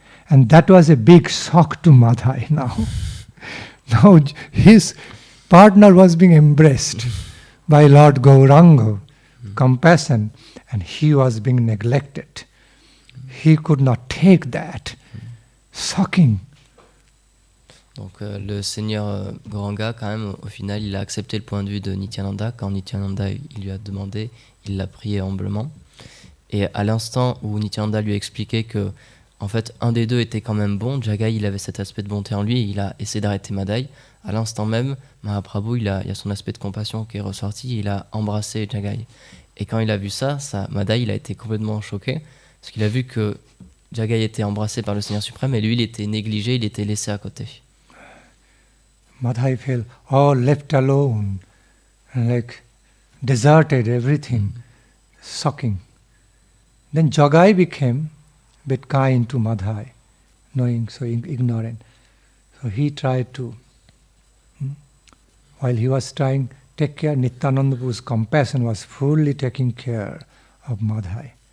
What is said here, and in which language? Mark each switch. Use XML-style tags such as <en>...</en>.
<en>And that was a big shock to Madhai now. Now his partner was being embraced by Lord Gauranga, compassion, and he was being neglected. He could not take that. Shocking.</en> <fr>Donc le Seigneur Gauranga, quand même, au final, il a accepté le point de vue de Nityananda. Quand Nityananda il lui a demandé, il l'a prié humblement. Et à l'instant où Nityananda lui a expliqué que, en fait, un des deux était quand même bon, Jagai, il avait cet aspect de bonté en lui, et il a essayé d'arrêter Madhai. À l'instant même, Mahaprabhu, il y a son aspect de compassion qui est ressorti, il a embrassé Jagai. Et quand il a vu ça, Madhai, il a été complètement choqué, parce qu'il a vu que Jagai était embrassé par le Seigneur suprême, et lui, il était négligé, il était laissé à côté.</fr> <en>Madhai felt all left alone, and like deserted everything. Shocking. Then Jagai became a bit kind to Madhai, knowing so ignorant. So he tried to, while he was trying to take care, Nityananda Prabhu's compassion was fully taking care of Madhai.</en>